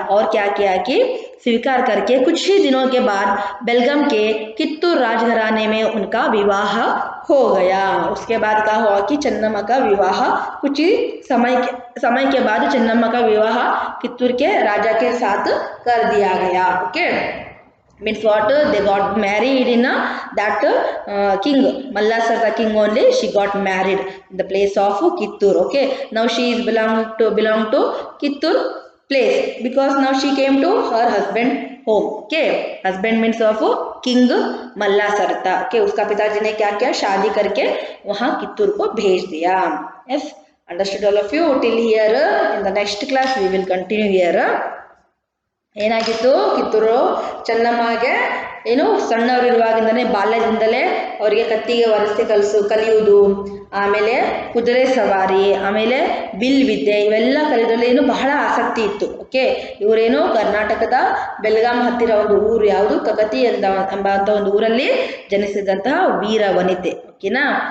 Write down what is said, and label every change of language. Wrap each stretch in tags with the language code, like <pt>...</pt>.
<hi>और क्या किया कि स्वीकार करके कुछ ही दिनों के बाद बेलगाम के कित्तूर राजघराने में उनका विवाह हो गया. उसके बाद क्या हुआ कि चन्नम्मा का विवाह कुछ ही समय के बाद चन्नम्मा का विवाह कित्तूर के राजा के साथ कर दिया गया, okay.</hi> <en>Means what, they got married in that king, Malla Sarta king only, she got married in the place of Kittur, okay. Now she is belong to Kittur place because now she came to her husband home, okay. Husband means of king Malla Sarta, okay.</en> <hi>उसका पिताजी ने क्या किया, शादी करके वहाँ कित्तूर को भेज दिया.</hi> <en>Yes, understood all of you till here. In the next class we will continue here.</en> <kn>ಏನಾಗಿತ್ತು, ಕಿತ್ತೂರು ಚೆನ್ನಮ್ಮಗೆ ಏನು ಸಣ್ಣವರಿರುವಾಗಿಂದನೇ ಬಾಲ್ಯದಿಂದಲೇ ಅವರಿಗೆ ಕತ್ತಿಗೆ ಒರೆಸಿ ಕಲಿಯುವುದು, ಆಮೇಲೆ ಕುದುರೆ ಸವಾರಿ, ಆಮೇಲೆ ಬಿಲ್ ವಿದ್ಯೆ ಇವೆಲ್ಲ ಕಲಿಯೋದ್ರಲ್ಲಿ ಏನು ಬಹಳ ಆಸಕ್ತಿ ಇತ್ತು, ಓಕೆ. ಇವರೇನು ಕರ್ನಾಟಕದ ಬೆಲ್ಗಾಂ ಹತ್ತಿರ ಒಂದು ಊರು ಯಾವುದು, ಕಕತಿ ಎಂಬಂಥ ಒಂದು ಊರಲ್ಲಿ ಜನಿಸಿದಂತಹ ವೀರ ವನಿತೆ, ಓಕೆನಾ.</kn>